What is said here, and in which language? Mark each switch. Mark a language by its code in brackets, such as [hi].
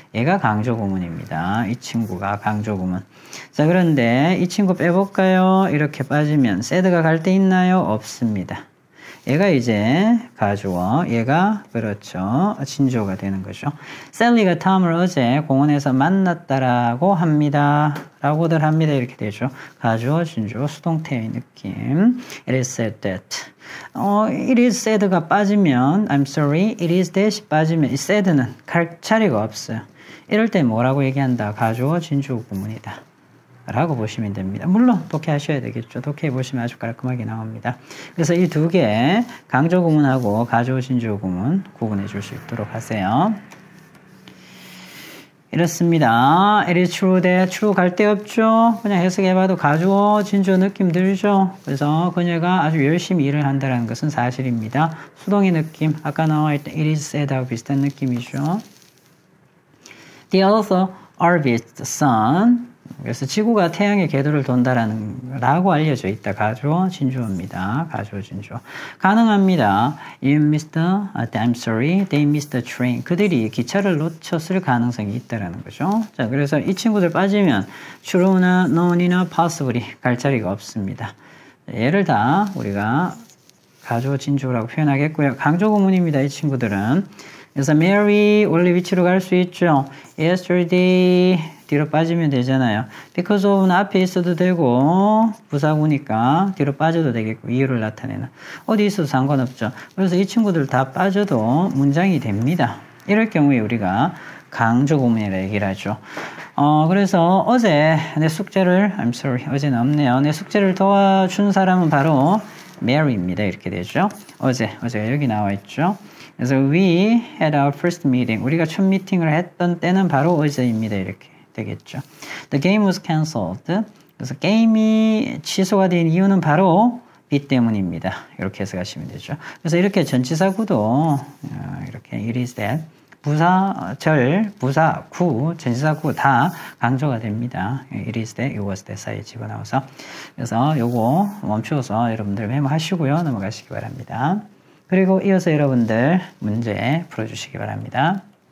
[ko] 얘가 강조 구문입니다. 이 친구가 강조 구문. 자, 그런데 이 친구 빼볼까요? 이렇게 빠지면 새드가 갈 데 있나요? 없습니다. 얘가 이제 가주어, 얘가 그렇죠. 진주어가 되는 거죠. 셀리가 톰을 어제 공원에서 만났다라고 합니다. 라고들 합니다. 이렇게 되죠. 가주어, 진주어, 수동태의 느낌. [en] It is said that. it is said가 [ko] 빠지면 [en] I'm sorry, it is that [ko] 빠지면 이 [en] said는 [ko] 갈 자리가 없어요. 이럴 때 뭐라고 얘기한다? 가주어, 진주어 구문이다. 라고 보시면 됩니다. 물론 독해하셔야 되겠죠. 독해해 보시면 아주 깔끔하게 나옵니다. 그래서 이 두 개 강조 구문하고 가주어, 진주어 구문 구분해 줄 수 있도록 하세요. 이렇습니다. [en] It is true that true [ko] 갈 데 없죠. 그냥 해석해봐도 가주어, 진주어 느낌 들죠. 그래서 그녀가 아주 열심히 일을 한다는 것은 사실입니다. 수동의 느낌, 아까 나와 있던 [en] it is said [ko] 하고 비슷한 느낌이죠. [en] The earth orbits the sun. [ko] 그래서 지구가 태양의 궤도를 돈다라는 라고 알려져 있다. 가주어, 진주어입니다. 가주어, 진주어. 가능합니다. [en] You missed I'm sorry, they missed the train. [ko] 그들이 기차를 놓쳤을 가능성이 있다라는 거죠. 자, 그래서 이 친구들 빠지면 true나 known이나 possibly 갈 자리가 없습니다. 얘를 다 우리가 가주어, 진주어라고 표현하겠고요. 강조 구문입니다. 이 친구들은. 그래서 Mary 원래 위치로 갈 수 있죠. Yesterday 뒤로 빠지면 되잖아요. Because of는 앞에 있어도 되고 부사구니까 뒤로 빠져도 되겠고 이유를 나타내는 어디 있어도 상관없죠. 그래서 이 친구들 다 빠져도 문장이 됩니다. 이럴 경우에 우리가 강조 구문이라 얘기를 하죠. 그래서 어제 내 숙제를 [en] I'm sorry [ko] 어제는 없네요. 내 숙제를 도와준 사람은 바로 Mary입니다. 이렇게 되죠. 어제가 여기 나와 있죠. 그래서 [en] we had our first meeting. [ko] 우리가 첫 미팅을 했던 때는 바로 어제입니다. 이렇게 되겠죠. [en] The game was cancelled. [ko] 그래서 게임이 취소가 된 이유는 바로 비 때문입니다. 이렇게 해석하시면 되죠. 그래서 이렇게 전치사구도 이렇게 [en] it is that [ko] 부사, 구, 전치사구 다 강조가 됩니다. it is that, it was that 사이에 집어넣어서. 그래서 요거 멈추어서 여러분들 메모하시고요. 넘어가시기 바랍니다. 그리고 이어서 여러분들 문제 풀어주시기 바랍니다.